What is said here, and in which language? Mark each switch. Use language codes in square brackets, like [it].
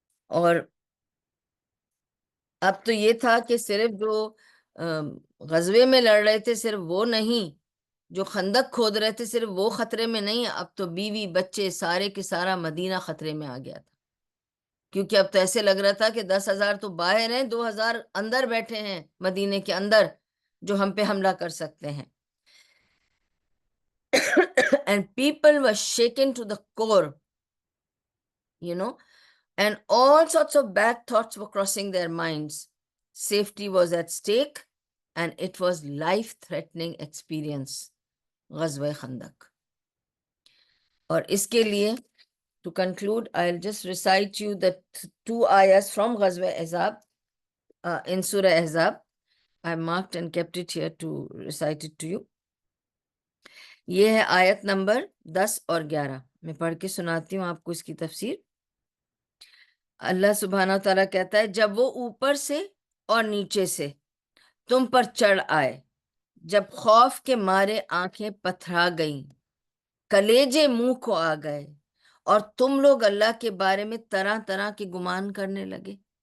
[ur] اور اب تو یہ تھا کہ صرف جو غزوے میں لڑ رہے تھے صرف وہ نہیں، جو خندق کھود رہے تھے صرف وہ خطرے میں نہیں، اب تو بیوی بچے سارے کے سارا مدینہ خطرے میں آ گیا تھا. کیونکہ اب تو ایسے لگ رہا تھا کہ 10,000 تو باہر ہیں، 2,000 اندر بیٹھے ہیں مدینے کے اندر جو ہم پہ حملہ کر سکتے ہیں. [en] And people were shaken to the core, and all sorts of bad thoughts were crossing their minds. Safety was at stake, and it was life-threatening experience, غزوہ خندق. [ur] اور اس کے لیے [en] to conclude, I'll just recite you the 2 ayahs from غزوہ احزاب in Surah Ahzab. I marked and kept it here to recite it to you. [ur] یہ ہے آیت نمبر 10 اور 11. میں پڑھ کے سناتی ہوں آپ کو اس کی تفسیر. اللہ سبحانہ تعالیٰ کہتا ہے جب وہ اوپر سے اور نیچے سے تم پر چڑھ آئے، جب خوف کے مارے آنکھیں پتھرا گئیں، کلیجے منہ کو آ گئے، اور تم لوگ اللہ کے بارے میں طرح طرح کے گمان کرنے لگے.